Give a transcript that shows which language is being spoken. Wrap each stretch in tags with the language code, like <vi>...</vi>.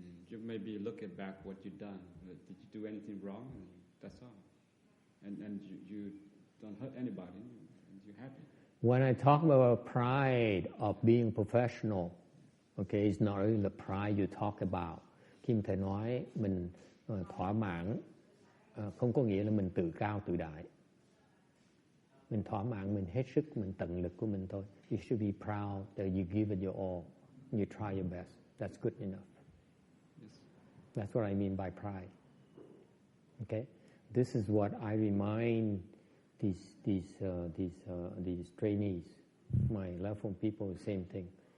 <en>You maybe look back what you've done. Did you do anything wrong? And that's all. And you don't hurt anybody. And you're happy.</en> <vi>When I talk about pride of being professional, okay, it's not really the pride you talk about. Khi thầy nói mình thỏa mãn không có nghĩa là mình tự cao tự đại. Mình thỏa mãn, mình hết sức, mình tận lực của mình thôi.</vi> <en>You should be proud that you give it your all. You try your best. That's good enough. Yes. That's what I mean by pride. Okay? This is what I remind these trainees, my love form people, the same thing.</en>